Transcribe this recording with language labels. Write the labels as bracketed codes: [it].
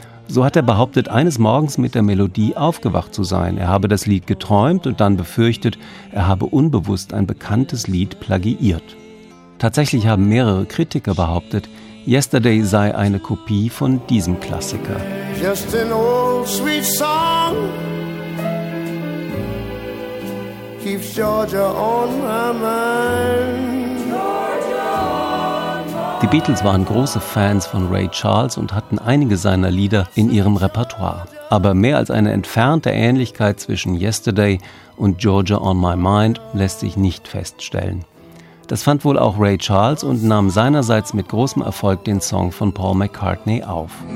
[de] So hat er behauptet, eines Morgens mit der Melodie aufgewacht zu sein. Er habe das Lied geträumt und dann befürchtet, er habe unbewusst ein bekanntes Lied plagiiert. Tatsächlich haben mehrere Kritiker behauptet, Yesterday sei eine Kopie von diesem Klassiker. [en] Just an old sweet song keeps Georgia on my mind. [de] Die Beatles waren große Fans von Ray Charles und hatten einige seiner Lieder in ihrem Repertoire. Aber mehr als eine entfernte Ähnlichkeit zwischen Yesterday und Georgia on my mind lässt sich nicht feststellen. Das fand wohl auch Ray Charles und nahm seinerseits mit großem Erfolg den Song von Paul McCartney auf.